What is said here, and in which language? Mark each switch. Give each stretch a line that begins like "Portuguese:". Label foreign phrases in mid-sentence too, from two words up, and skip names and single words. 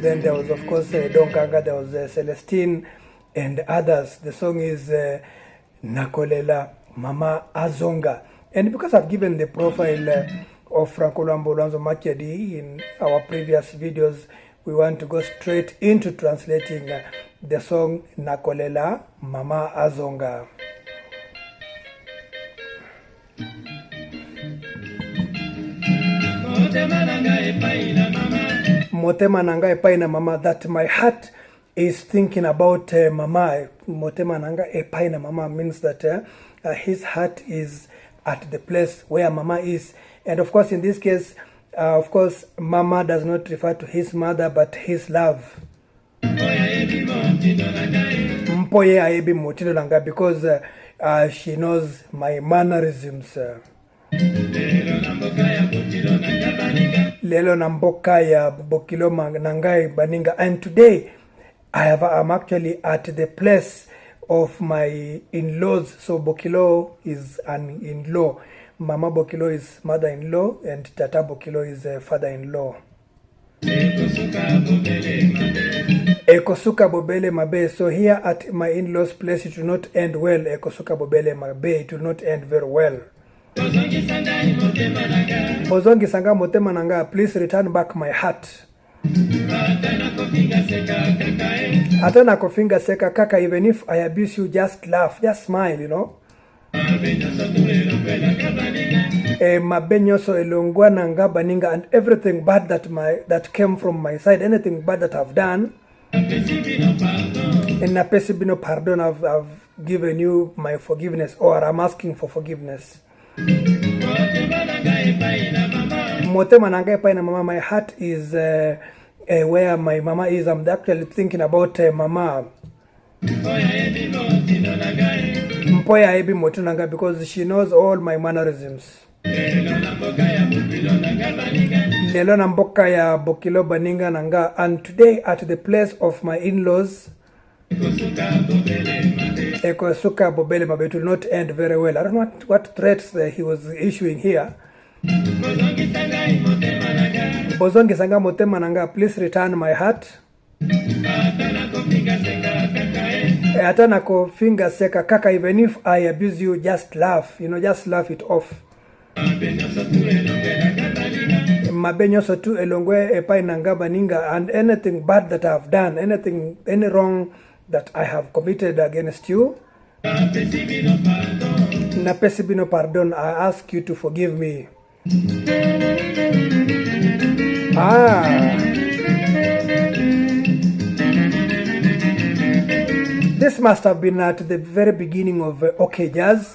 English: Then there was of course Don Kanga, there was Celestine and others. The song is Nakolela Mama Azonga. And because I've given the profile of Franco Lambulanzo Makiadi in our previous videos, we want to go straight into translating the song Nakolela Mama Azonga.
Lingala: Motema nanga epaina mama,
English: that my heart is thinking about mama. Motema nanga epaina mama means that his heart is at the place where mama is. And of course in this case, of course mama does not refer to his mother but his love.
Lingala: Mpoye aebi motino langa,
English: because she knows my mannerisms.
Lingala: Lelo namboka ya bokilo nangai baninga.
English: And today I'm actually at the place of my in-laws. So Bokilo is an in-law.
Lingala: Mama Bokilo
English: is mother-in-law and
Lingala: Tata Bokilo
English: is father-in-law.
Lingala: Ekosuka bobele mabe.
English: So here at my in-laws place it will not end well.
Lingala: Ekosuka bobele mabe,
English: it will not end very well.
Lingala: Ozongi sanga motema nanga,
English: please return back my heart.
Lingala: Atana kofinga seka kaka,
English: even if I abuse you, just laugh, just smile, you know.
Lingala: Mabenyoso elongwa nanga baninga,
English: and everything bad that came from my side, anything bad that I've done, and
Lingala: napesibino pardon,
English: I've given you my forgiveness, or I'm asking for forgiveness.
Lingala: Motema nanga epaina mama,
English: my heart is where my mama is. I'm actually thinking about mama.
Lingala: Mpoya ebi motino nanga,
English: because she knows all my mannerisms.
Lingala: Lelo namboka ya bokilo baninga nanga,
English: and today at the place of my in-laws,
Lingala: Ekosuka bobele mabe,
English: it will not end very well. I don't know what threats he was issuing here.
Lingala: Bozongi sanga motema nanga,
English: please return my heart.
Lingala: Atana ko finger seka kaka,
English: even if I abuse you, just laugh, you know, just laugh it off.
Lingala: Mabenyoso tu elongwe epai nanga baninga,
English: and anything bad that I've done, any wrong that I have committed against you,
Lingala: napesibino pardon,
English: I ask you to forgive me. This must have been at the very beginning of OK Jazz.